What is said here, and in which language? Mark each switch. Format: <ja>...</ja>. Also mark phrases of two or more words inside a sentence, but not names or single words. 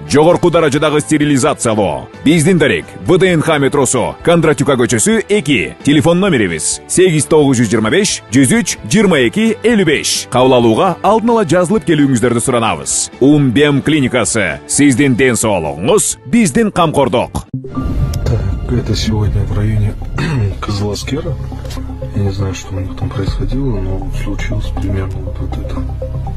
<ky>жогорку даражадагы стерилизациялоо. Биздин дарек ВДНХ метросу, Кондратюка көчөсү 2. Телефон номерибиз 8925 103 22 55. Кабыл алууга алдын ала жазылып келүүңүздөрдү суранабыз. Умбем клиникасы. Сиздин ден соолугуңуз, биздин камкордук.</ky> <ru>Так, это сегодня в районе Козласкера. Я не знаю, что у них там происходило, но случилось примерно вот это.</ru>